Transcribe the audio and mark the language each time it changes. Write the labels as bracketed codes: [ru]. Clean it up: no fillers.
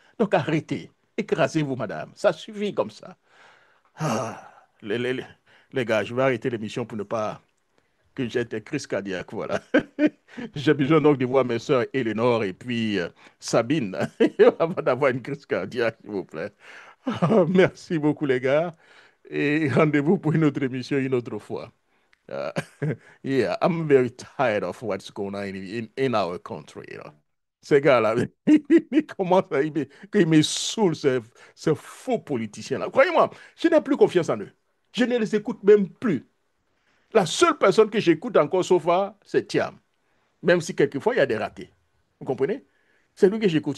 [fr] Donc arrêtez, écrasez-vous, madame. Ça suffit comme ça. Ah, les gars, je vais arrêter l'émission pour ne pas que j'ai des crises cardiaques, voilà. J'ai besoin donc de voir mes sœurs Eleanor et puis Sabine avant d'avoir une crise cardiaque, s'il vous plaît. Merci beaucoup, les gars. Et rendez-vous pour une autre émission une autre fois. [en] Uh, yeah, I'm very tired of what's going on in our country. You know. [fr] Ces gars-là, ils commencent ils me saoulent, ces faux politiciens-là. Croyez-moi, je n'ai plus confiance en eux. Je ne les écoute même plus. La seule personne que j'écoute encore sauf c'est Thiam. Même si quelquefois il y a des ratés. Vous comprenez? C'est lui que j'écoute.